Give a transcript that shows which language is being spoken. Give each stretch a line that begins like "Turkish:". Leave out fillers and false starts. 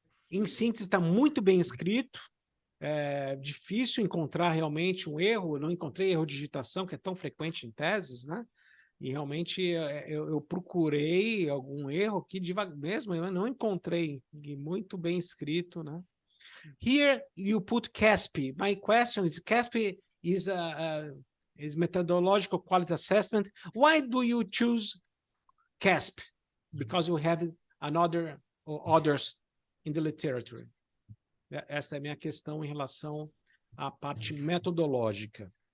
Portuguese: Em síntese, está muito bem escrito, é difícil encontrar realmente um erro, eu não encontrei erro de digitação, que é tão frequente em teses, né? E realmente eu procurei algum erro aqui devagar mesmo, eu não encontrei, muito bem escrito, né?
English: Here you put CASP. My question is, CASP is methodological quality assessment. Why do you choose CASP? Because you have another or others in the literature.
Portuguese: Essa é a minha questão em relação à parte metodológica.